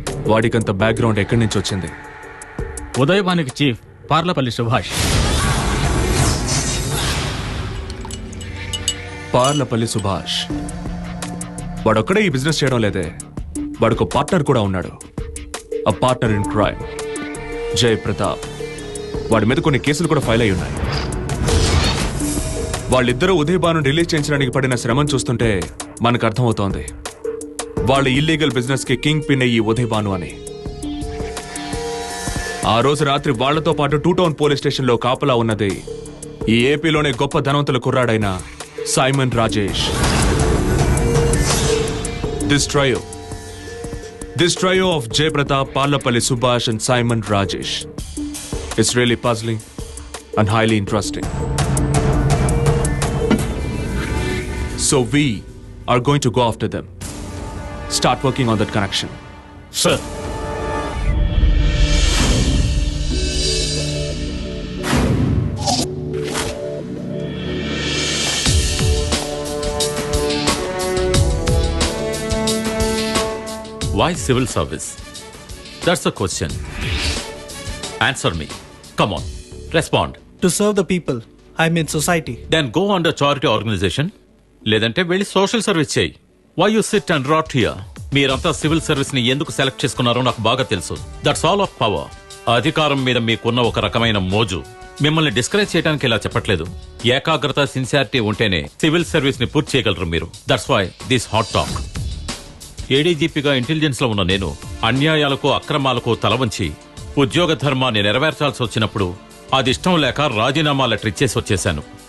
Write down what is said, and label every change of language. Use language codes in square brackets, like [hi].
[te] వాడికంత background ఎక్కడి నుంచి వచ్చింది? ఉదయభానుకి చీఫ్ పార్లపల్లి సుభాష్. పార్లపల్లి సుభాష్ వాడొక్కడే ఈ బిజినెస్ చేయడం లేదే, వాడికి పార్ట్నర్ కూడా ఉన్నాడు. [en] A partner in crime, Jai Pratap. [te] వాడి మీద కొన్ని కేసులు కూడా ఫైల్ అయి ఉన్నాయి. వాళ్ళిద్దరూ ఉదయ్ భాను రిలీజ్ చేయించడానికి పడిన శ్రమను చూస్తుంటే మనకు అర్థమవుతోంది వాళ్ళ ఇల్లీగల్ బిజినెస్ కి కింగ్ పిన్ ఈ ఉదయ్ భాను అని. ఆ రోజు రాత్రి వాళ్లతో పాటు 2 టౌన్ పోలీస్ స్టేషన్ లో కాపలా ఉన్నది ఈ ఏపీలోనే గొప్ప ధనవంతుల కుర్రాడైన Simon Rajesh. [en] This trio of Jay Pratap, Parlapalli Subhash and Simon Rajesh is really puzzling and highly interesting. So we, are going to go after them. Start working on that connection. [te] Sir [en] Why civil service? That's the question. Answer me. Come on. Respond. To serve the people, I mean society. Then go on the charity organization. [te] లేదంటే వెళ్ళి social service చేయి. [en] Why you sit and rot here? [te] మీరంతా civil service ని ఎందుకు select చేసుకున్నారో నాకు బాగా తెలుసు. [en] That's all of power. [te] అధికారం మీద మీకున్న ఒక రకమైన మోజు. మిమ్మల్ని డిస్కరేజ్ చేయడానికి ఇలా చెప్పట్లేదు. ఏకాగ్రత, సిన్సియారిటీ ఉంటేనే సివిల్ సర్వీస్ ని పూర్తి చేయగలరు మీరు. [en] That's why this hot talk. [te] ఏడీజీపీగా intelligence లో ఉన్న నేను అన్యాయాలకు, అక్రమాలకు తలవంచి ఉద్యోగ ధర్మాన్ని నెరవేర్చాల్సి వచ్చినప్పుడు అది ఇష్టం లేక రాజీనామా లెటర్ ఇచ్చేసి వచ్చేశాను.